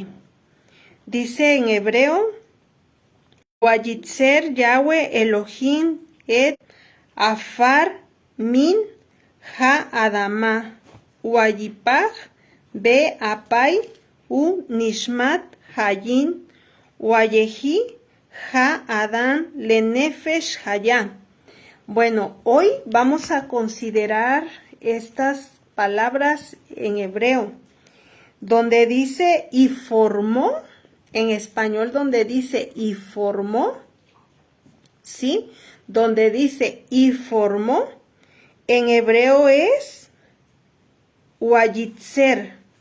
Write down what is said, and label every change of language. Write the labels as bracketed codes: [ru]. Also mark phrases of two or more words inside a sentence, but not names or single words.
[es] Dice en hebreo, [he] ויצר יהוה אלהים את עפר מן האדמה ויפח באפיו ו נשמת חיים ויהי האדם לנפש חיה. [es] Bueno, hoy vamos a considerar estas palabras en hebreo, donde dice y formó, en español donde dice y formó, ¿sí? Donde dice y formó, en hebreo es Wayitzer.